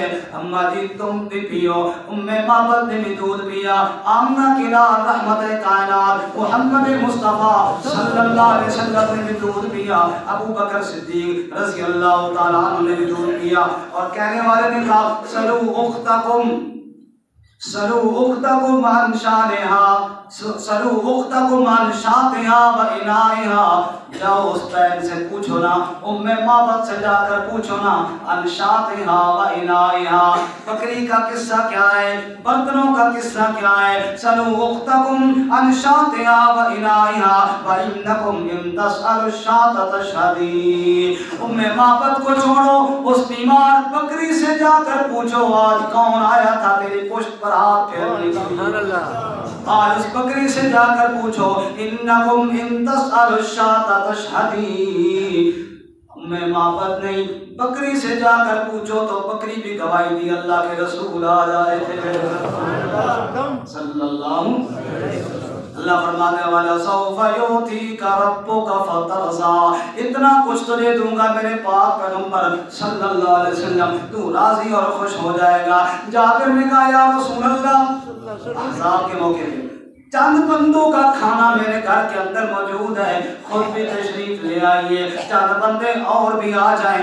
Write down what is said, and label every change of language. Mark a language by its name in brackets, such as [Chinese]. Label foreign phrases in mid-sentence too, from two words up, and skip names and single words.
[Hindi] अम्मा जी तुम भी पियो। उम्मे माबद ने भी दूध पिया। आमना किला रहमत कायनात मोहम्मद मुस्तफा [Arabic] صلى الله عليه وسلم [Hindi] ने भी दूध पिया। अबू बकर सिद्दीक [Arabic] رضي الله تعالى عنه [Hindi] ने भी दूध पिया। और कहने वाले ने कहा [Arabic] سلوا أختكم، سلوا أختكم عن شأنها، سلوا أختكم عن شاتها وإنائها. [Hindi] जाओ उस बहन से पूछो ना, उम्मे माबद से जाकर पूछो ना, [Arabic] عن شاتها وإنائها, [Hindi] बकरी का किस्सा क्या है, बर्तनों का किस्सा क्या है। [Arabic] سلوا أختكم عن شاتها وإنائها وإنكم إن تسألوا الشاة تشهد. [Hindi] उम्मे माबद को छोड़ो, उस बीमार बकरी से जाकर पूछो आज कौन आया था तेरी पुष्ट पर हाथ फेरने के लिए। आज उस बकरी से जाकर पूछो, [Arabic] إنكم إن تسألوا الشاة تشهد. [Hindi] उम्मे माबद नहीं, बकरी से जाकर पूछो तो बकरी भी गवाही दी अल्लाह के रसूल आ रहे थे [Arabic] صلى الله عليه وسلم. [Hindi] अल्लाह फरमाने वाला [Arabic] سوف يعطيك ربك فترضى, [Hindi] इतना कुछ तुझे दूंगा मेरे पाक पैगंबर [Arabic] صلى الله عليه وسلم, [Hindi] तू राजी और खुश हो जाएगा। जाबिर ने कहा [Arabic] يا رسول الله, [Hindi] अहज़ाब के मौके पे चंद बंदों का खाना मेरे घर के अंदर मौजूद है, खुद भी तशरीफ ले आइए, चंद बंदे और भी आ जाएं।